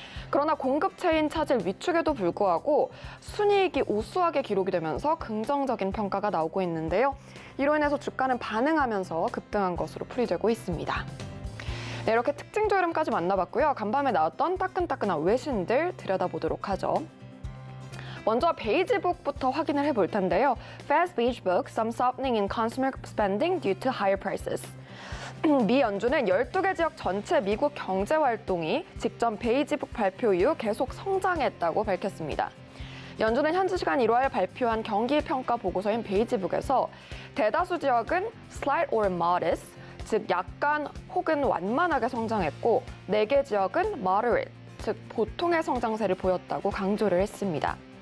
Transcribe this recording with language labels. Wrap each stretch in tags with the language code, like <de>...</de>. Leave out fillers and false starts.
<ko>그러나 공급체인 차질 위축에도 불구하고 순이익이 우수하게 기록이 되면서 긍정적인 평가가 나오고 있는데요. 이로 인해서 주가는 반응하면서 급등한 것으로 풀이되고 있습니다. 네, 이렇게 특징조 흐름까지 만나봤고요. 간밤에 나왔던 따끈따끈한 외신들 들여다보도록 하죠. 먼저 베이지북부터 확인을 해볼 텐데요.</ko> <en>Fed's Beige Book, some softening in consumer spending due to higher prices.</en> <ko>미 연준은 12개 지역 전체 미국 경제 활동이 직전 베이지북 발표 이후 계속 성장했다고 밝혔습니다. 연준은 현지 시간 1월 발표한 경기 평가 보고서인 베이지북에서 대다수 지역은</ko> <en>slight or modest,</en> <ko>즉 약간 혹은 완만하게 성장했고 4개 지역은 moderate, 즉 보통의 성장세를 보였다고 강조를 했습니다.</ko>